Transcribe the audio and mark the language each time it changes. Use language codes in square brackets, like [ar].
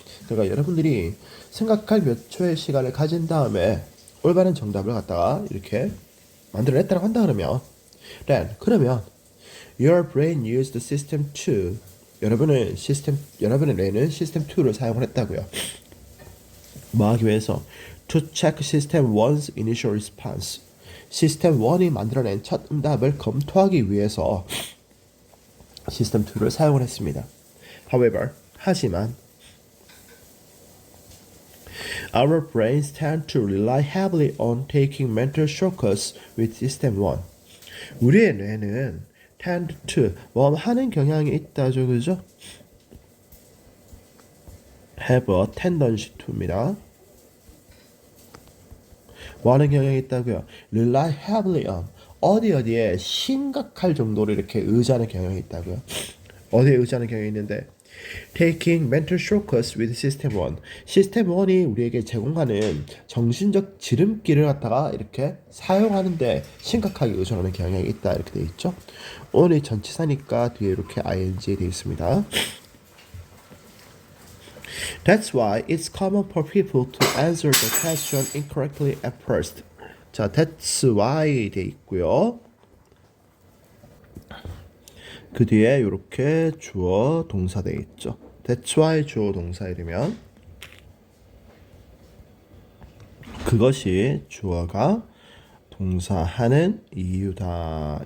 [ko] 그러니까 여러분들이 생각할 몇 초의 시간을 가진 다음에 올바른 정답을 갖다가 이렇게 만들어냈다고 한다 그러면 그러면 [en] your brain used system 2 [ko] 여러분의 뇌는 시스템 2를 사용을 했다고요. 뭐 하기 위해서 [en] to check system 1's initial response [ko] 시스템 1이 만들어낸 첫 응답을 검토하기 위해서 시스템 2를 사용을 했습니다. [en] However, [ko] 하지만 [en] our brains tend to rely heavily on taking mental shortcuts with system 1. [ko] 우리의 뇌는 [en] tend to [ko] 뭐 하는 경향이 있다죠, 그죠? [en] have a tendency to입니다. [ko] 뭐 하는 경향이 있다고요? [en] rely heavily on [ko] 어디에 심각할 정도로 이렇게 의지하는 경향이 있다고요. 어디에 의지하는 경향이 있는데 [en] taking mental shortcuts with system 1 [ko] 시스템 1이 우리에게 제공하는 정신적 지름길을 갖다가 이렇게 사용하는데 심각하게 의존하는 경향이 있다 이렇게 되어 있죠. 오늘 전치사니까 뒤에 이렇게 ing 되어 있습니다. [en] That's why it's common for people to answer the question incorrectly at first. [ko] 자, that's why 되어 있고요. 그 뒤에 이렇게 주어 동사 되어 있죠. [en] That's why [ko] 주어 동사 이르면 그것이 주어가 동사하는 이유다.